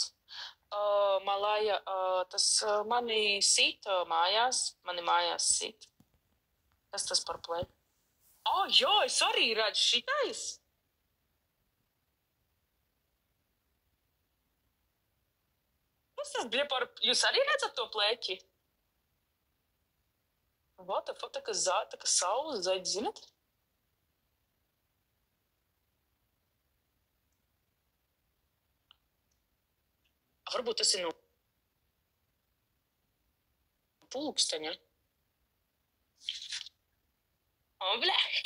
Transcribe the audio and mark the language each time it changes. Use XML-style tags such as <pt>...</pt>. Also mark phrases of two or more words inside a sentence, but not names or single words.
<lv>Malaja, tas mani sit mājās. Mani mājās sit. Kas tas par plēku? Jā, es arī redzu šitais. Kas tas bija par... Jūs arī redzat to plēķi?</lv> <en>What the fuck,</en> <lv>tā kā saules zaļi, zinat? Varbūt tas ir no pulksteņa. Blē!</lv>